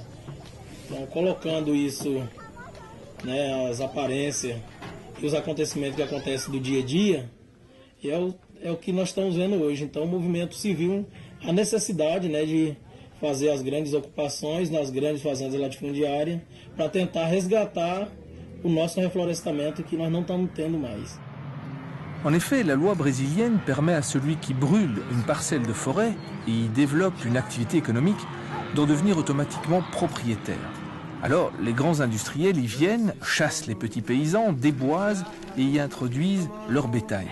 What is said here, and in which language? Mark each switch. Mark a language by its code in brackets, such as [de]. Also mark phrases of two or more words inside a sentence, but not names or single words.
[pt] Então, colocando isso, né, as aparências e os acontecimentos que acontecem do dia a dia, é o que nós estamos vendo hoje. Então, o movimento civil, a necessidade, né, de fazer as grandes ocupações nas grandes fazendas latifundiárias para tentar resgatar o nosso reflorestamento que nós não estamos tendo mais. [fr] En effet, la loi brésilienne permet à celui qui brûle une parcelle de forêt et y développe une activité économique d'en devenir automatiquement propriétaire. Alors, les grands industriels y viennent, chassent les petits paysans, déboisent et y introduisent leur bétail.